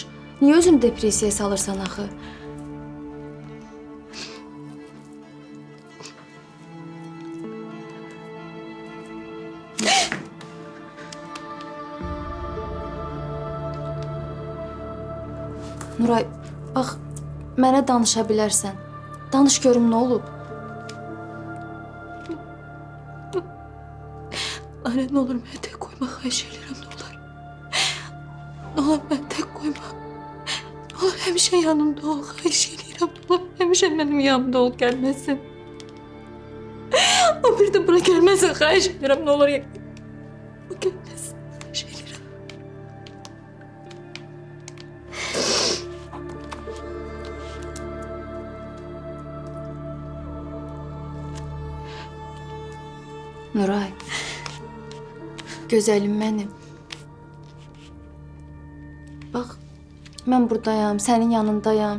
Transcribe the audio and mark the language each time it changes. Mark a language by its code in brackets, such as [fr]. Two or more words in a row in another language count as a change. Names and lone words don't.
[az] Niyə özünü depressiyaya salırsan axı? Nuray, bax, mənə danışa bilərsən. Danış görüm nə olub? [tr] Anne, ne olur beni tek koyma, xahiş ederim, ne olur. Ne olur beni tek koyma. Ne olur həmişə yanımda ol, xahiş ederim, ne olur. Həmişə benim yanımda ol, gelmesin. O bir de bura gelmesin, xahiş ederim, ne olur. O gelmesin, xahiş ederim. [az] Nuray, gözəlim mənim. Bax, mən buradayam, sənin yanındayam.